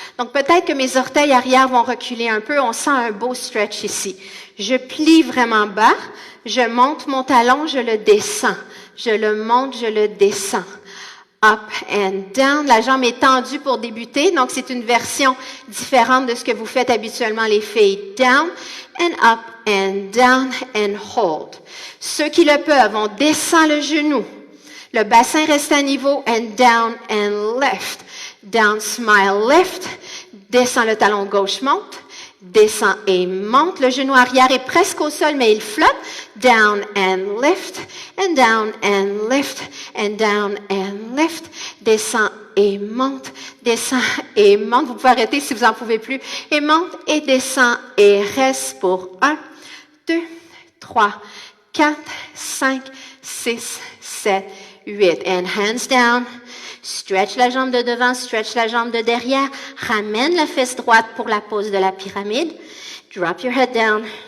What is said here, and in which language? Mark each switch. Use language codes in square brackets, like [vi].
[fr] Donc, peut-être que mes orteils arrière vont reculer un peu. On sent un beau stretch ici. Je plie vraiment bas. Je monte mon talon, je le descends. Je le monte, je le descends. [en] Up and down. [fr] La jambe est tendue pour débuter, donc c'est une version différente de ce que vous faites habituellement les filles. [en] Down and up and down and hold. [fr] Ceux qui le peuvent, on descend le genou. Le bassin reste à niveau [en] and down and lift. Down, smile, lift. [fr] Descend le talon gauche, monte. Descend et monte. Le genou arrière est presque au sol, mais il flotte. [en] Down and lift, and down and lift, and down and lift. [fr] Descend et monte, descend et monte. Vous pouvez arrêter si vous n'en pouvez plus. Et monte et descend et reste pour 1, 2, 3, 4, 5, 6, 7, 8. [en] And hands down. [fr] Stretch la jambe de devant, stretch la jambe de derrière. Ramène la fesse droite pour la pose de la pyramide. [en] Drop your head down.